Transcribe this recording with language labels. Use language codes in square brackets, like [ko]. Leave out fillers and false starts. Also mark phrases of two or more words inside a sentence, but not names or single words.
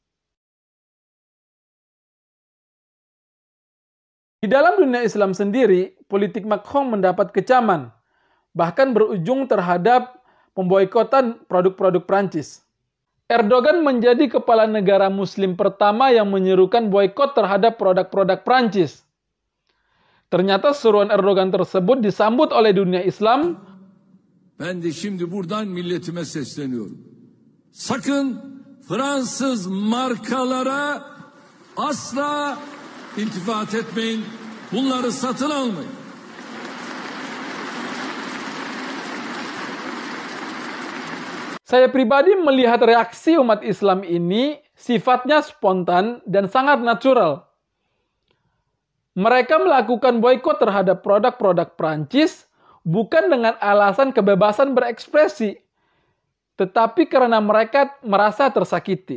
[id] Di dalam dunia Islam sendiri, politik Macron mendapat kecaman, bahkan berujung terhadap pemboikotan produk-produk Prancis. Erdogan menjadi kepala negara Muslim pertama yang menyerukan boikot terhadap produk-produk Prancis. Ternyata seruan Erdogan tersebut disambut oleh dunia Islam. [tr] Ben de şimdi buradan milletime sesleniyorum. Sakın Fransız markalara asla İltifat etmeyin, bunları satın almayın. [id] Saya pribadi melihat reaksi umat Islam ini sifatnya spontan dan sangat natural. Mereka melakukan boikot terhadap produk-produk Prancis bukan dengan alasan kebebasan berekspresi, tetapi karena mereka merasa tersakiti.